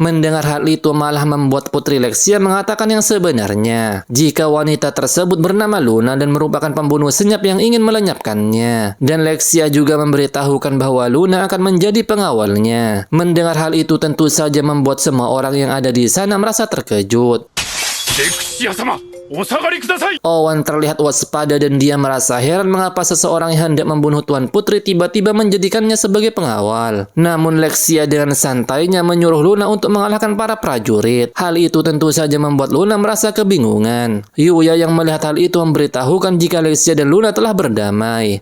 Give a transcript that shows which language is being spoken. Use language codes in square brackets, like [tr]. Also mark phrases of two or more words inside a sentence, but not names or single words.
[id] Mendengar hal itu malah membuat putri Lexia mengatakan yang sebenarnya. Jika wanita tersebut bernama Luna dan merupakan pembunuh senyap yang ingin melenyapkannya. Dan Lexia juga memberitahukan bahwa Luna akan menjadi pengawalnya. Mendengar hal itu tentu saja membuat semua orang yang ada di sana merasa terkejut. [ja] シア様、お下がりください。 [id] Owen terlihat waspada dan dia merasa heran mengapa seseorang yang hendak membunuh Tuan Putri tiba-tiba menjadikannya sebagai pengawal. Namun Lexia dengan santainya menyuruh Luna untuk mengalahkan para prajurit. Hal itu tentu saja membuat Luna merasa kebingungan. Yuya yang melihat hal itu memberitahukan jika Lexia dan Luna telah berdamai.